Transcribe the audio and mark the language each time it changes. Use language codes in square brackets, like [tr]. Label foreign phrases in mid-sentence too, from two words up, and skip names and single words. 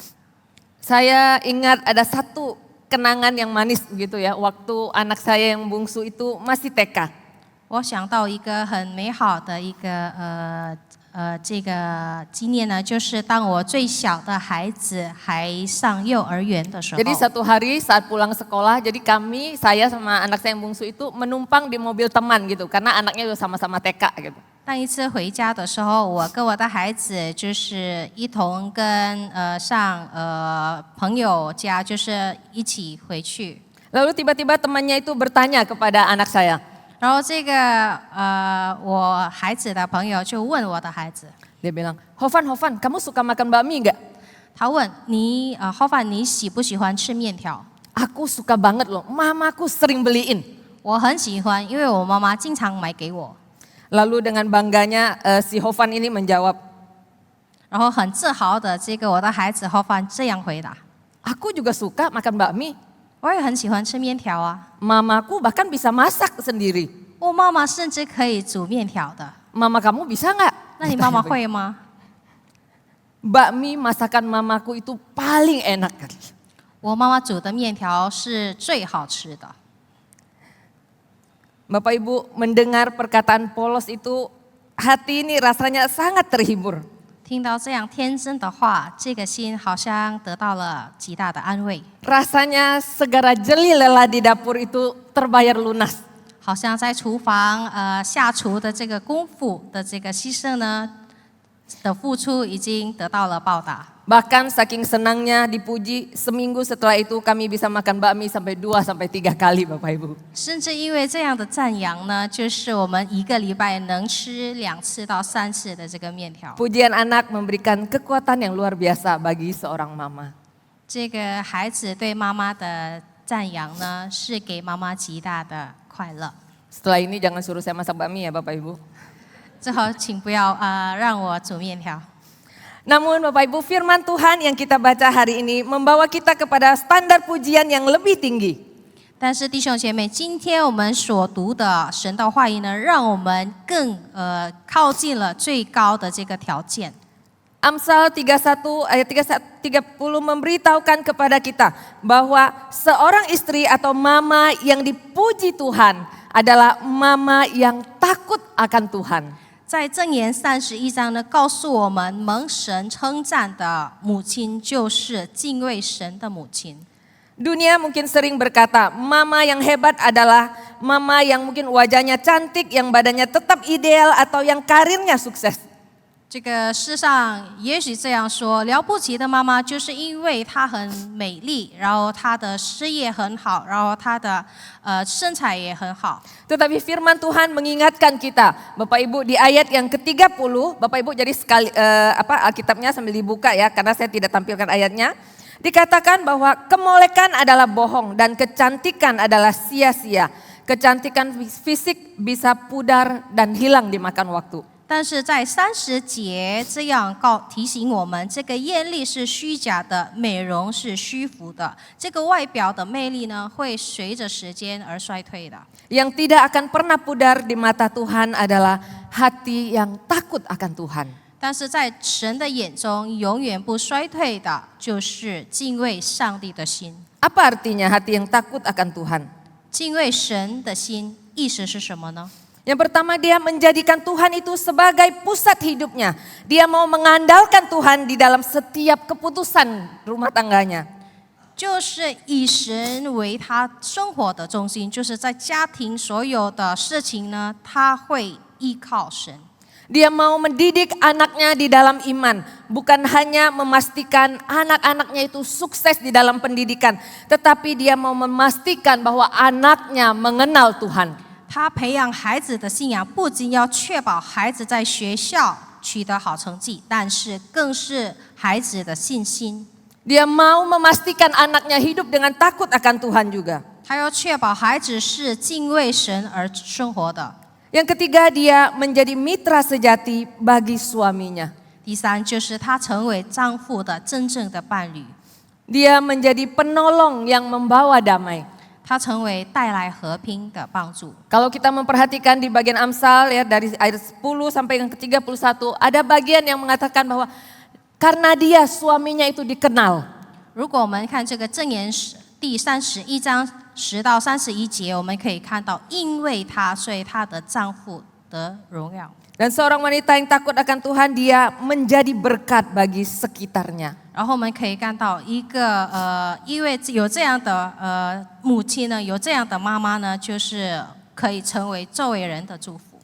[id] Saya ingat ada satu kenangan yang manis begitu ya, waktu anak saya yang bungsu itu masih TK. [zh] 我想到一个很美好的一个这个经验呢，就是当我最小的孩子还上幼儿园的时候， [id] Jadi satu hari saat pulang sekolah, jadi saya sama anak saya yang bungsu itu menumpang di mobil teman gitu, karena anaknya udah sama-sama TK gitu. [zh] 当一次回家的时候，我跟我的孩子就是一同跟上朋友家，就是一起回去。 [id] Lalu tiba-tiba temannya itu bertanya kepada anak saya, [zh] 然后这个我孩子的朋友就问我的孩子， [id] dia bilang, Hovan, kamu suka makan bakmi nggak? [zh] 他问你浩凡，你喜不喜欢吃面条？ [id] Aku suka banget loh, mamaku sering beliin. [zh] 我很喜欢，因为我妈妈经常买给我。 [id] Lalu dengan bangganya si Hovan ini menjawab, [zh] 然后很自豪的，这个我的孩子浩凡这样回答： [id] aku juga suka makan bakmi. [zh] 我也很喜欢吃面条啊， [id] Mamaku bahkan bisa masak sendiri. [zh] 我妈妈甚至可以煮面条的。 [id] Mama kamu bisa nggak? [zh] 那你妈妈会吗？ [id] Bakmi masakan mamaku itu paling enak kali. [zh] 我妈妈煮的面条是最好吃的。 [id] Bapak Ibu mendengar perkataan polos itu, hati ini rasanya sangat terhibur. [zh] 听到这样天真的话，这个心好像得到了极大的安慰， [id] Rasanya segala jeli lelah di dapur itu terbayar lunas. [zh] 好像在厨房下厨的这个功夫的这个牺牲呢的付出已经得到了报答。 [id] Bahkan saking senangnya dipuji, seminggu setelah itu kami bisa makan bakmi sampai 2 sampai 3 kali Bapak Ibu. [zh] 甚至因为这样的赞扬呢，就是我们一个礼拜能吃2次到3次的这个面条。 [id] Pujian anak memberikan kekuatan yang luar biasa bagi seorang mama. [zh] 这个孩子对妈妈的赞扬呢，是给妈妈极大的快乐。 [id] Setelah ini jangan suruh saya masak bakmi ya Bapak Ibu. [zh] 最后，请不要让我煮面条。 [id] Namun Bapak Ibu, firman Tuhan yang kita baca hari ini membawa kita kepada standar pujian yang lebih tinggi. [zh] 但是弟兄姐妹，今天我们所读的神的话语呢，让我们更靠近了最高的这个条件。 [id] Amsal 31 ayat 30 memberitahukan kepada kita bahwa seorang istri atau mama yang dipuji Tuhan adalah mama yang takut akan Tuhan. [zh] 在箴言31章呢，告诉我们蒙神称赞的母亲就是敬畏神的母亲。 [id] Dunia mungkin sering berkata, mama yang hebat adalah mama yang mungkin wajahnya cantik, yang badannya tetap ideal, atau yang karirnya sukses. [zh] 这个世上也许这样说，了不起的妈妈就是因为她很美丽，然后她的事业很好，然后她的身材也很好。 [id] Tetapi firman Tuhan mengingatkan kita, Bapak Ibu di ayat yang ke-30, Bapak Ibu jadi sekali Alkitabnya sambil dibuka ya, karena saya tidak tampilkan ayatnya. Dikatakan bahwa kemolekan adalah bohong dan kecantikan adalah sia-sia. Kecantikan fisik bisa pudar dan hilang dimakan waktu. [zh] 但是在30节这样提醒我们，这个艳丽是虚假的，美容是虚浮的。这个外表的魅力呢，会随着时间而衰退的。 [id] Yang tidak akan pernah pudar di mata Tuhan adalah hati yang takut akan Tuhan. [zh] 但是在神的眼中，永远不衰退的，就是敬畏上帝的心。 [id] Apa artinya hati yang takut akan Tuhan? [zh] 敬畏神的心意思是什么呢？ [id] Yang pertama, dia menjadikan Tuhan itu sebagai pusat hidupnya. Dia mau mengandalkan Tuhan di dalam setiap keputusan rumah tangganya. [zh] 就是以神为他生活的中心，就是在家庭所有的事情呢，他会依靠神。 [id] Dia mau mendidik anaknya di dalam iman, bukan hanya memastikan anak-anaknya itu sukses di dalam pendidikan, tetapi dia mau memastikan bahwa anaknya mengenal Tuhan. [zh] 他培养孩子的信仰，不仅要确保孩子在学校取得好成绩，但是更是孩子的信心。 [id] Dia mau memastikan anaknya hidup dengan takut akan Tuhan juga. [zh] 他要确保孩子是敬畏神而生活的。 [id] Yang ketiga, dia menjadi mitra sejati bagi suaminya. [zh] 第三，就是他成为丈夫的真正的伴侣， [id] Dia menjadi penolong yang membawa damai. [zh] 他成为带来和平的帮助。 [id] Kalau kita memperhatikan di bagian Amsal ya dari ayat 10 sampai yang ke-31, ada bagian yang mengatakan bahwa karena dia suaminya itu dikenal. [zh] 如果我们看这个箴言第31章10到31节，我们可以看到，因为她，所以她的丈夫得荣耀。 [id] Dan seorang wanita yang takut akan Tuhan, dia menjadi berkat bagi sekitarnya. [zh] 然后我们可以看到因为有这样的母亲呢，有这样的妈妈呢，就是可以成为周围人的祝福。